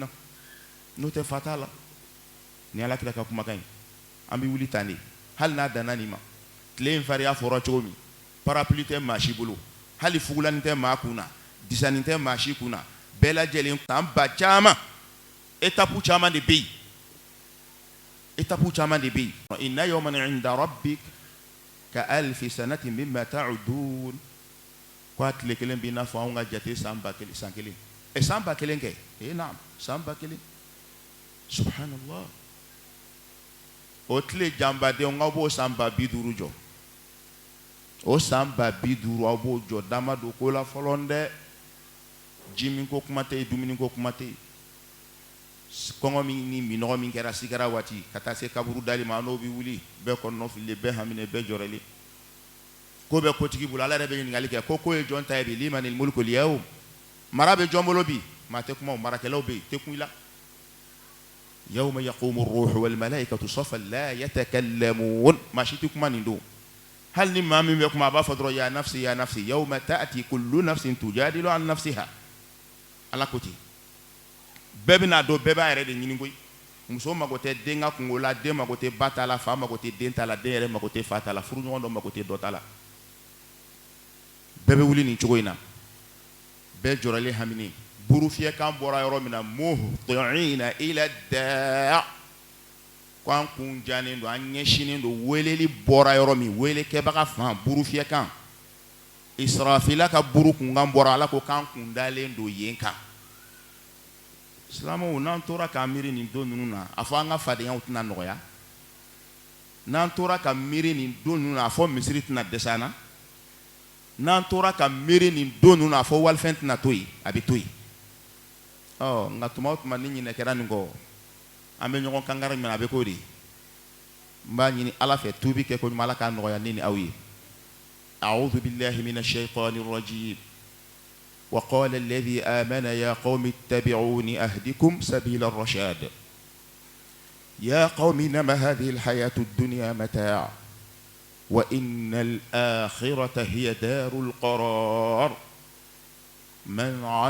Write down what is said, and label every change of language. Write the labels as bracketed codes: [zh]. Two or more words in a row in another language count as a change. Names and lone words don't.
[bm] na n'o tɛ fa t'a la ni Alakira ka kumakan ye an bɛ wuli tan de hali n'a danna nin ma tile in farinya fɔra cogo min parapluie tɛ maa si bolo hali fugulanin tɛ maa kunna disanin tɛ maa si kunna bɛɛ lajɛlen san ba caman étape caman de bɛ yen étape caman de bɛ yen [ar] إن يوما عند ربك كألف سنة مما تعدون [bm] ko a tile kelen b'i n'a fɔ anw ka jate san kelen san ba kelen kɛ naam san ba kelen subhanallah o tile janbadenw aw b'o san ba 50 jɔ o san ba 50 aw b'o jɔ dama don ko la fɔlɔ dɛ ji min ko kuma tɛ yen dumuni ko kuma tɛ yen kɔngɔ min ni minɔgɔ min kɛra sigara waati ka taa se kaburu dali ma n'o bɛ wuli bɛɛ kɔnɔ fili bɛɛ haminen bɛɛ jɔrɔlen ko bɛ kotigi bolo ala yɛrɛ bɛ ɲininkali kɛ ko ye jɔn ta ye bi [ar] لمن الملك اليوم [bm] mara bɛ jɔn bolo bi maa tɛ kuma o marakɛlaw bɛ yen tɛ kun i la [ar] يوم يقوم الروح والملائكة صفا لا يتكلمون [bm] maa si tɛ kuma nin don hali ni maa min bɛ kuma a b'a fɔ dɔrɔn [ar] يا نفسي يا نفسي يوم تأتي كل نفس تجادل عن نفسها [bm] ala ko ten bɛɛ bɛna dɔn bɛɛ b'a yɛrɛ de ɲini koyi muso mago tɛ den ka kungo la den mago tɛ ba ta la fa mago tɛ den ta la den yɛrɛ mago tɛ fa ta la furuɲɔgɔn dɔ mago tɛ dɔ ta la bɛɛ bɛ wuli nin cogo in na bɛɛ jɔrɔlen haminen buru fiyɛkan bɔra yɔrɔ min na [ar] مهطعين إلى الداع [bm] ko an kun janen don an ɲɛsinen don weleli bɔra yɔrɔ min welekɛbaga fan buru fiyɛkan Israfila ka buru kunkan bɔra ala ko k'an kun dalen don yen kan silamɛw n'an tora k'an miiri nin don ninnu na a fɔ an ka fadenyaw tɛna nɔgɔya, n'an tora ka miiri nin don ninnu na a fɔ misiri tɛna dɛsɛ an na, n'an tora ka miiri nin don ninnu na a fɔ walifɛn tɛna to yen, a bɛ to yen. Nka tuma o tuma ni ɲinɛ kɛra nin kɔ an bɛ ɲɔgɔn kankari minɛ a bɛ k'o de ye. n b'a ɲini ala fɛ tuubi kɛ ko ɲuman ala k'a nɔgɔya ne ni aw ye. [ar] أعوذ بالله من الشيطان الرجيم وقال الذي آمن يا قوم اتبعوني أهدكم سبيل الرشاد يا قوم إنما هذه الحياة الدنيا متاع وإن الآخرة هي دار القرار من